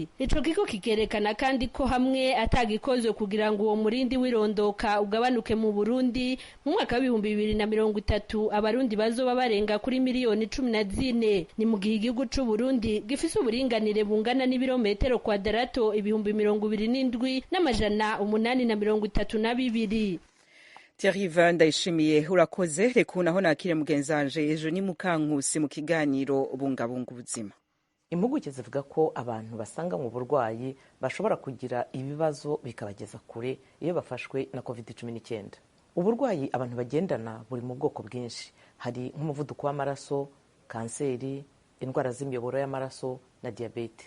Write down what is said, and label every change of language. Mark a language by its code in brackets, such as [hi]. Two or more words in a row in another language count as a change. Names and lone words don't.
[rn] Ico kigo kikerekana kandi ko hamwe atagikozwe kugira ngo uwo murindi wirondoka ugabanuke mu Burundi mu mwaka 2030 abarundi bazoba barenga kuri miliyoni 14. Ni mu gihe igihugu c'u Burundi gifise uburinganire bungana n'ibirometero kwadarato 27,832. Thierry Ndayishimiye urakoze. Reka naho nakire mugenzanje ejo ni Mukankusi mu kiganiro bungabunga ubuzima. Impuguke zivuga ko abantu basanga mu burwayi bashobora kugira ibibazo bikabageza kure iyo bafashwe na COVID-19. Uburwayi abantu bagendana buri mu bwoko bwinshi. Hari nk'umuvuduko w'amaraso, kanseri, indwara z'imiyoboro y'amaraso na diabete.